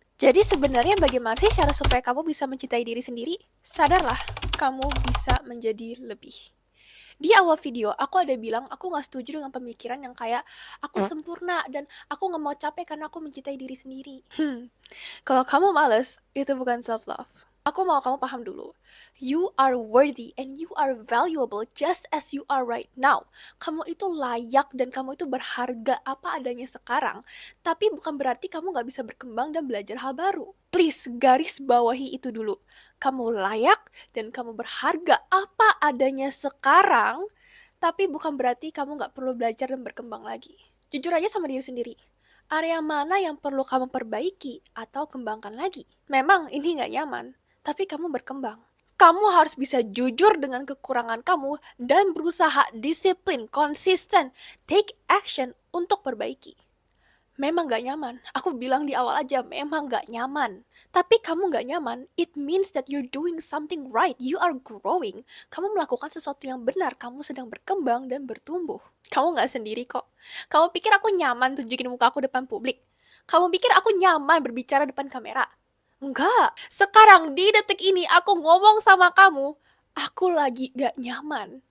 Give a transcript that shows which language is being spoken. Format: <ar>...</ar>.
<id>Jadi sebenarnya bagaimana sih cara supaya kamu bisa mencintai diri sendiri? Sadarlah, kamu bisa menjadi lebih. Di awal video, aku ada bilang aku gak setuju dengan pemikiran yang kayak aku sempurna dan aku gak mau capek karena aku mencintai diri sendiri. Kalau kamu males, itu bukan self-love. Aku mau kamu paham dulu.</id> <en>You are worthy and you are valuable just as you are right now.</en> <id>Kamu itu layak dan kamu itu berharga apa adanya sekarang. Tapi bukan berarti kamu gak bisa berkembang dan belajar hal baru. Please, garis bawahi itu dulu. Kamu layak dan kamu berharga apa adanya sekarang. Tapi bukan berarti kamu gak perlu belajar dan berkembang lagi. Jujur aja sama diri sendiri. Area mana yang perlu kamu perbaiki atau kembangkan lagi? Memang ini nggak nyaman, tapi kamu berkembang. Kamu harus bisa jujur dengan kekurangan kamu dan berusaha disiplin, konsisten,</id> <en>take action</en> <id>untuk perbaiki. Memang gak nyaman, aku bilang di awal aja, memang gak nyaman. Tapi kamu gak nyaman,</id> <en>it means that you're doing something right, you are growing.</en> <id>Kamu melakukan sesuatu yang benar, kamu sedang berkembang dan bertumbuh. Kamu gak sendiri kok. Kamu pikir aku nyaman tunjukin muka aku depan publik? Kamu pikir aku nyaman berbicara depan kamera? Enggak. Sekarang di detik ini aku ngomong sama kamu, aku lagi gak nyaman.</id>